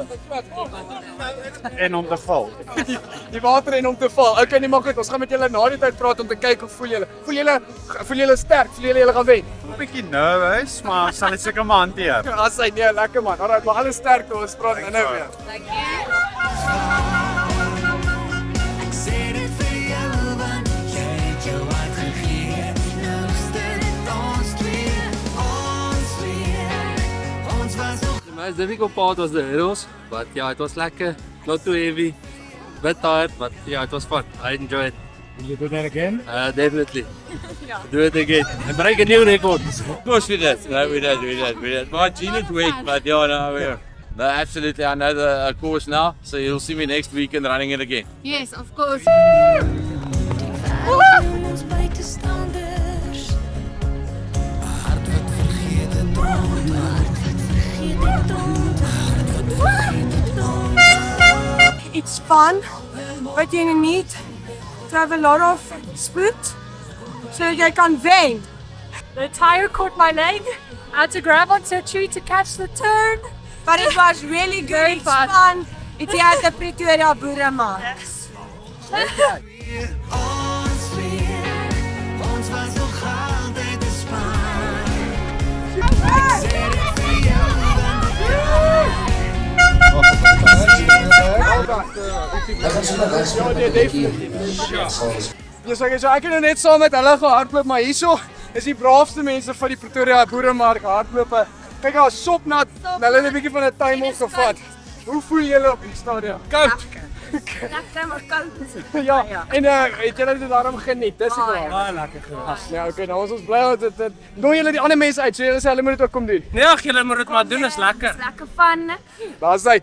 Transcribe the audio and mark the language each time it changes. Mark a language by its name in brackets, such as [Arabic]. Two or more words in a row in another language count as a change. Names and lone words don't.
[Afrikaans] En om te val. Die water en om te val. Okay, nee, maar goed, ons gaan met julle na die tyd praat om te kyk hoe voel julle. Voel julle sterk? Voel julle gaan wen? 'n bietjie nervous, maar sal dit seker maar hanteer. As hy nee, lekker man. Alright, maar alles sterkte, ons praat nou weer. [English] Thank you. [Afrikaans] Ek sê dit vir jou want jy het jou hart gegee. Nou stel dit ons twee. Ons was nog [English] The most difficult part was the hurdles, but yeah, it was lekker, not too heavy, bit tired, but yeah, it was fun. I enjoyed it. Will you do that again? Definitely. Do it again and break a new record. Of course we did. No, we did. My gene is weak, but yeah, no, absolutely. I know the course now, so you'll see me next weekend running it again. Yes, of course. [Afrikaans] ons buitestanders. 'n hart wat vergeet het droom. 'n hart wat vergeet het droom. 'n hart wat vergeet het droom. [English] It's fun, but you need to have a lot of speed so you can wen. The tire caught my leg. I had to grab onto a tree to catch the turn. But it was really good. Very It's fun. fun. It's here at the Pretoria Boeremark. [Afrikaans] Ons was nog altyd 'n span. Ek sê dit vir jou Ja, nee, definitief. Ja, so ek het nou net saam met hulle gehardloop, maar hierso is die braafste mense van die Pretoria Boeremark hardlope. Kyk, daar's sopnat. Hulle het 'n bietjie van 'n [English] time off [Afrikaans] gevat. Hoe voel julle op die stadion? Koud. Lekker maar koud. Ja, en het julle dit daarom geniet? Dis wel. Baie lekker gewees. Ja, okay, nou ons bly dat nooi julle die ander mense uit. So julle sê hulle moet dit ook kom doen. Nee, ag, julle moet dit maar doen, is lekker. Lekker fun. Daar's hy.